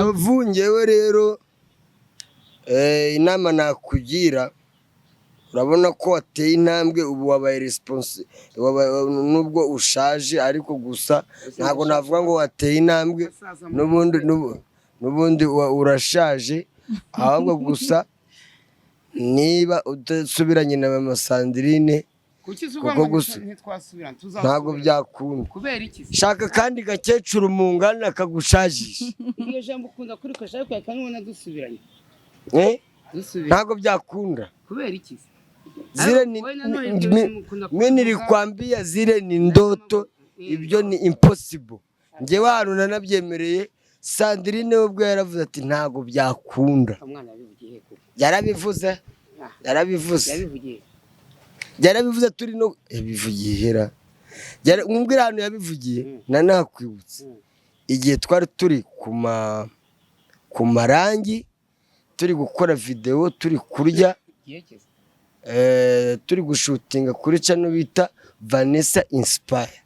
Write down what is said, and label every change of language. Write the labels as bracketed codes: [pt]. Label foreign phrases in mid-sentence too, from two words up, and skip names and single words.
[rw] Nzovu ngewe rero inama nakugira, urabona ko wateye intambwe, ubu wabaye responsible, nubwo ushaje ariko gusa ntabwo navuga ngo wateye intambwe, n'ubundi urashaje, ahubwo gusa niba udasubiranye na mama Sandrine, kuko gusa ntabwo byakunda. Shaka kandi gakecuru mungana akagushajisha. Iyo jambo ukunda kuri ko shaka yakanubona dusubiranye. Ntabwo byakunda. Kubera iki? [sw] Zile mimi nilikwambia zile ni ndoto, [rw] ibyo ni impossible. Ngewe hano nanabyemereye, Sandrine ubwo yaravuze ati ntabwo byakunda. Yarabivuze. yarabivuze turi no yabivugiye hera mwumvira ahantu yabivugiye nakwibutse igihe twari turi ku marangi turi gukora video turi kurya turi gushutinga kuri channel bita Vanessa Inspire.